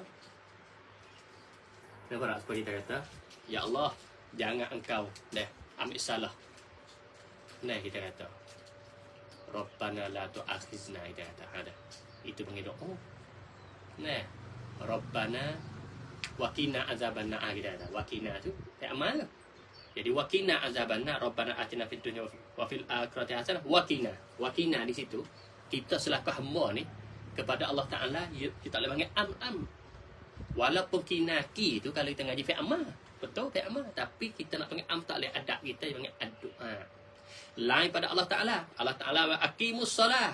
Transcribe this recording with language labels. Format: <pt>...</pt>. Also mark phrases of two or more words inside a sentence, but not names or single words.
<ms>Kenapa tak seperti kita kata, ya Allah, jangan engkau ambil salah. Kita kata</ms> <ar>ربنا لا تؤاخذنا,</ar> <ms>kita kata ada. Itu panggil doa.</ms> <ar>ربنا وقنا عذابنا,</ar> <ms>kita kata. Wakina tu tak amal.</ms> <ar>Jadi وقنا عذابنا، ربنا آتنا في الدنيا وفي الآخرة حسنة.</ar> <ms>Wakina di situ kita selaku hamba ni kepada Allah Taala, kita boleh panggil am. Walaupun kinaki tu kalau kita ngaji</ms> <ar>فعل أمر,</ar> <ms>betul</ms> <ar>فعل أمر,</ar> <ms>tapi kita nak panggil am tak boleh, adab kita panggil ad-du'a. Lain pada Allah Taala. Allah Taala</ms> <ar>أقيموا الصلاة.</ar>